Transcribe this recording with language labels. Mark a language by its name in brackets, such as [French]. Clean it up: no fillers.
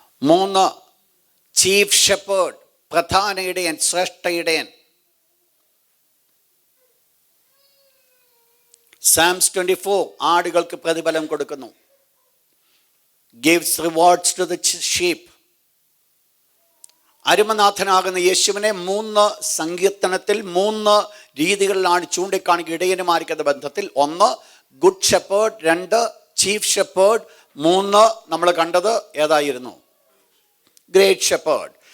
[Malayalam] മൂന്ന് chief shepherd, പ്രധാന ഇടയൻ, ശ്രേഷ്ഠ ഇടയൻ. Psalms 24 ആടുകൾക്ക് പ്രതിഫലം കൊടുക്കുന്നു. [English] Gives rewards to the sheep. [Malayalam] അരുമനാഥനാകുന്ന യേശുവിനെ 3 സങ്കീർത്തനത്തിൽ 3 രീതികളിലാണ് ചൂണ്ടിക്കാണിക്കുക ഇടയനുമായിരിക്കുന്ന ബന്ധത്തിൽ. 1 ഗുഡ് ഷെപ്പേർഡ്, 2 ചീഫ് ഷെപ്പേർഡ്, 3 നമ്മൾ കണ്ടത് ഏതായിരുന്നു? Great shepherd.